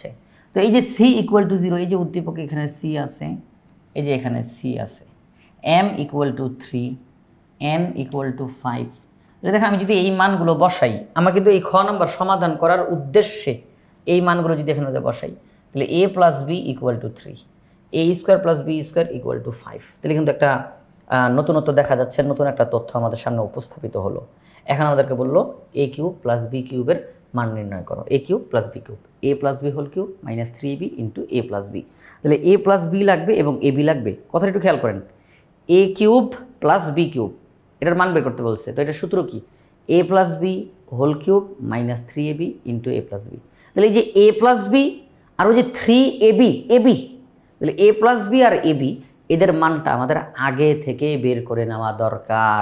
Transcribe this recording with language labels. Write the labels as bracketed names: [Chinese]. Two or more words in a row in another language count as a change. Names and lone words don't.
[Bangla] তো এই যে c = 0, এই যে উদ্দীপক এখানে c আছে, এই যে এখানে c আছে, m = 3, n = 5। দেখেন আমি যদি এই মানগুলো বসাই, আমার কিন্তু এই খ নাম্বার সমাধান করার উদ্দেশ্যে এই মানগুলো যদি এখানে বসাই, তাহলে a + b = 3, a² + b² = 5। তাহলে কিন্তু একটা নতুনত্ব দেখা যাচ্ছে, নতুন একটা তথ্য আমাদের সামনে উপস্থাপিত হলো। এখন আমাদেরকে বললো a³ + b³ এর মান নির্ণয় করো। a³ + b³ a + b [English] whole cube [Bangla] -3ab * a + b। তাহলে a + b লাগবে এবং ab লাগবে। কথাটা একটু খেয়াল করেন, a³ + b³ এটার মান বের করতে বলছে। তো এটার সূত্র কি? a + b [English] whole cube [Bangla] -3ab * a + b। তাহলে এই যে a + b আর ওই যে 3ab তাহলে a + b আর ab এদের মানটা আমাদের আগে থেকে বের করে নেওয়া দরকার।